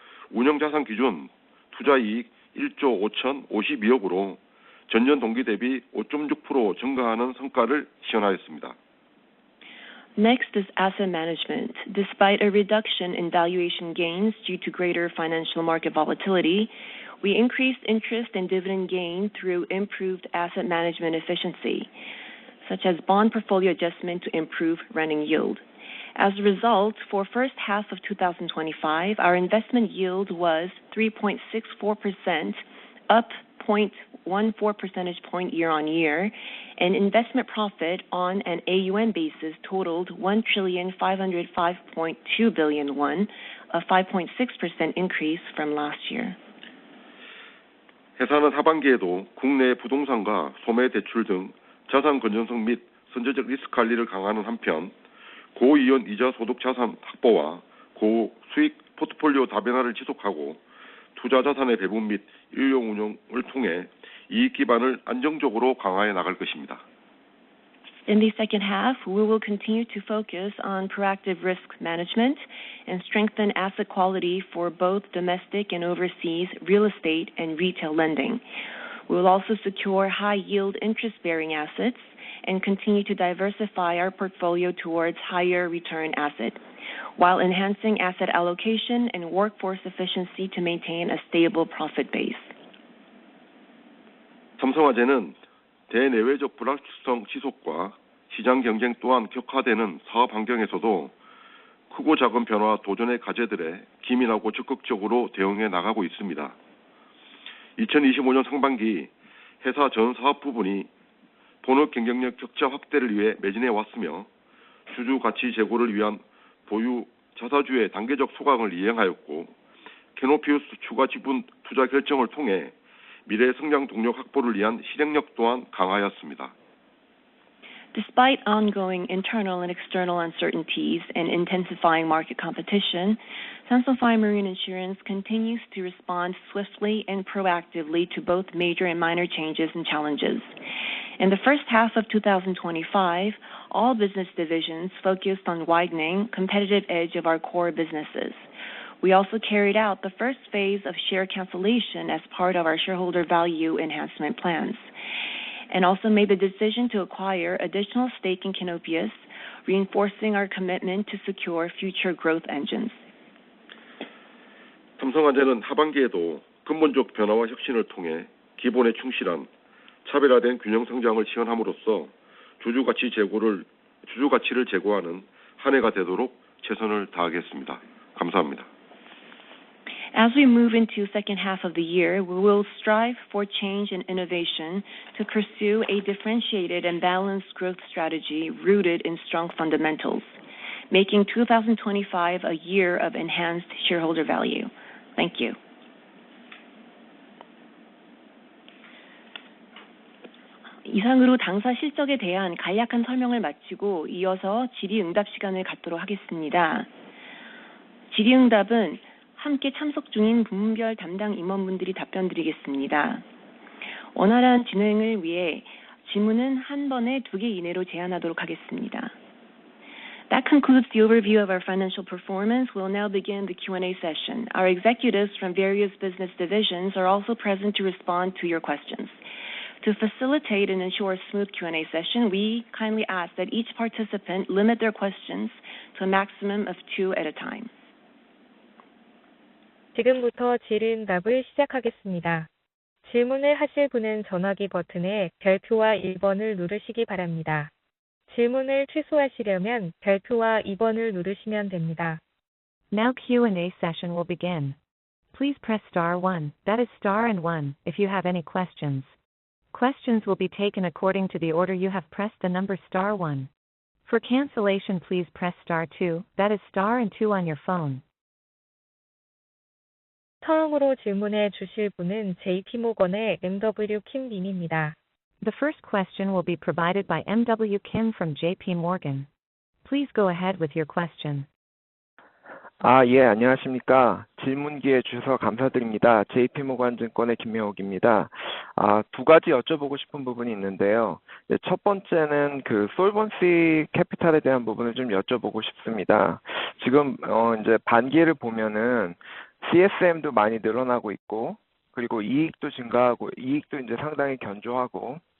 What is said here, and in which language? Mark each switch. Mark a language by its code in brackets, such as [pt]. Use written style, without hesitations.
[ko] 운영자산 기준 투자이익 1조 5,052억으로 전년 동기 대비 5.6% 증가하는 성과를 시현하였습니다. [en] Next is asset management. Despite a reduction in valuation gains due to greater financial market volatility, we increased interest and dividend gain through improved asset management efficiency, such as bond portfolio adjustment to improve running yield. As a result, for first half of 2025, our investment yield was 3.64%, up 0.14 percentage point year on year, and investment profit on an AUM basis totaled 1,505.2 billion won, a 5.6% increase from last year. [ko] 회사는 하반기에도 국내 부동산과 소매 대출 등 자산 건전성 및 선제적 리스크 관리를 강화하는 한편, 고이연 이자 소득 자산 확보와 고수익 포트폴리오 다변화를 지속하고 투자 자산의 배분 및 일용 운용을 통해 이익 기반을 안정적으로 강화해 나갈 것입니다. [en] In the second half, we will continue to focus on proactive risk management and strengthen asset quality for both domestic and overseas real estate and retail lending. We will also secure high-yield interest-bearing assets and continue to diversify our portfolio towards higher return assets, while enhancing asset allocation and workforce efficiency to maintain a stable profit base. [ko] 삼성화재는 대내외적 불확실성 지속과 시장 경쟁 또한 격화되는 사업 환경에서도 크고 작은 변화와 도전의 과제들에 기민하고 적극적으로 대응해 나가고 있습니다. 2025년 상반기 회사 전 사업 부분이 본업 경쟁력 격차 확대를 위해 매진해 왔으며 주주 가치 제고를 위한 보유 자사주의 단계적 소각을 이행하였고, 캐노피우스 추가 지분 투자 결정을 통해 미래 성장 동력 확보를 위한 실행력 또한 강화하였습니다. [en] Despite ongoing internal and external uncertainties and intensifying market competition, Samsung Fire Marine Insurance continues to respond swiftly and proactively to both major and minor changes and challenges. In the first half of 2025, all business divisions focused on widening competitive edge of our core businesses. We also carried out the first phase of share cancellation as part of our shareholder value enhancement plans, and also made the decision to acquire additional stake in Canopius, reinforcing our commitment to secure future growth engines. [ko] 삼성화재는 하반기에도 근본적 변화와 혁신을 통해 기본에 충실한 차별화된 균형 성장을 시현함으로써 주주 가치를 제고하는 한 해가 되도록 최선을 다하겠습니다. 감사합니다. [en] As we move into second half of the year, we will strive for change and innovation to pursue a differentiated and balanced growth strategy rooted in strong fundamentals, making 2025 a year of enhanced shareholder value. Thank you. [ko] 이상으로 당사 실적에 대한 간략한 설명을 마치고 이어서 질의응답 시간을 갖도록 하겠습니다. 질의응답은 함께 참석 중인 부문별 담당 임원분들이 답변드리겠습니다. 원활한 진행을 위해 질문은 한 번에 2개 이내로 제한하도록 하겠습니다. [en] That concludes the overview of our financial performance. We'll now begin the Q&A session. Our executives from various business divisions are also present to respond to your questions. To facilitate and ensure a smooth Q&A session, we kindly ask that each participant limit their questions to a maximum of 2 at a time. [ko] 지금부터 질의응답을 시작하겠습니다. 질문을 하실 분은 전화기 버튼에 별표와 1번을 누르시기 바랍니다. 질문을 취소하시려면 별표와 2번을 누르시면 됩니다. [en] Now Q&A session will begin. Please press star 1, that is star and 1, if you have any questions. Questions will be taken according to the order you have pressed the number star 1. For cancellation, please press star 2, that is star and 2 on your phone. [ko] 처음으로 질문해 주실 분은 JP모건의 MW Kim 님입니다. [en] The first question will be provided by MW Kim from JP Morgan. Please go ahead with your question. [ko] 예, 안녕하십니까. 질문 기회 주셔서 감사드립니다. JP모건증권의 김명욱입니다. 2가지 여쭤보고 싶은 부분이 있는데요. 첫 번째는 솔번시 캐피탈에 대한 부분을 좀 여쭤보고 싶습니다. 지금 이제 반기를 보면은 CSM도 많이 늘어나고 있고, 그리고 이익도 증가하고, 이익도 이제 상당히 견조하고,